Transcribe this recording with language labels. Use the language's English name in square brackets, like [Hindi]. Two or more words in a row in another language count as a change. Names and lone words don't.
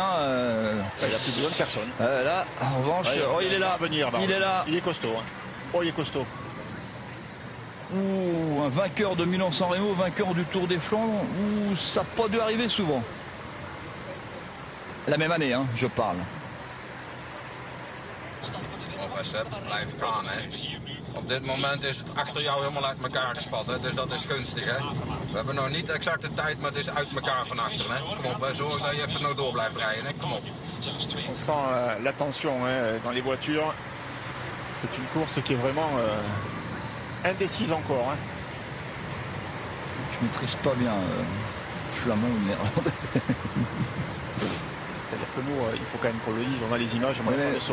[French] il n'y a plus besoin de personne. Là, en revanche, il est là. Il est là. Il est costaud. Hein. Oh, il est costaud. Ouh, un vainqueur de Milan-San Remo, vainqueur du Tour des Flandres. Ouh, ça n'a pas dû arriver souvent. La même année, hein, je parle. [Dutch] Blijf gaan, hè. Op dit moment is het achter jou helemaal uit elkaar gespat, hè. Dus dat is gunstig, hè. We hebben nog niet exact de tijd, maar het is uit elkaar van achteren, hè. Kom op, zorg dat je even nou door blijft rijden, hè. Kom op. [French] On sent la tension hein, dans les voitures. C'est une course qui est vraiment indécise encore. Hein. Je maîtrise pas bien flamand ou néerlandais. C'est-à-dire que nous, il faut quand même qu'on le dise, on a les images, on n'a pas le son.